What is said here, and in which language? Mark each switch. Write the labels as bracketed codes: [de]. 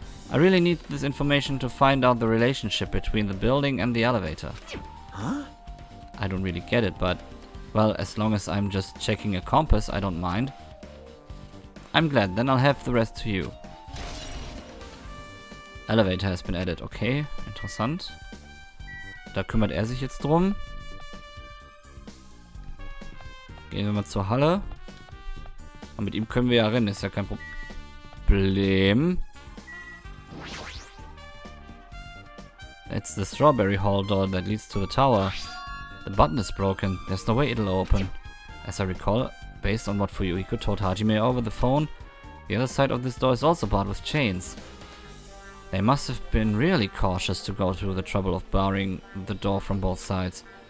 [en] I really need this information to find out the relationship between the building and the elevator. Huh? I don't really get it, but... well, as long as I'm just checking a compass, I don't mind. I'm glad, then I'll have the rest to you. Elevator has been added. [de] Okay, interessant. Da kümmert er sich jetzt drum. Gehen wir mal zur Halle. Und mit ihm können wir ja rennen, ist ja kein Problem. [en] It's the strawberry hall door that leads to the tower. The button is broken. There's no way it'll open. As I recall, based on what Fuyuhiko told Hajime over the phone, the other side of this door is also barred with chains. They must have been really cautious to go through the trouble of barring the door from both sides.